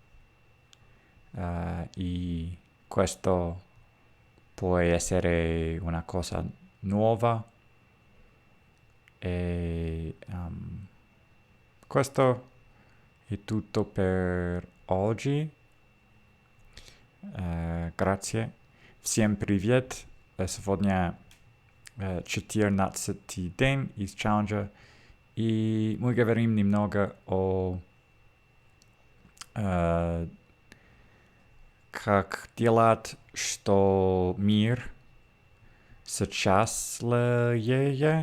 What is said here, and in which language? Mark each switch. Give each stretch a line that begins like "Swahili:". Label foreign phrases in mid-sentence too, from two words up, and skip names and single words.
Italian: e questo può essere una cosa nuova e questo è tutto per oggi. Grazie.
Russian: Всем привет. Сегодня 14-й день из челленджа, и мы говорим немного о как делать, что мир счастливее.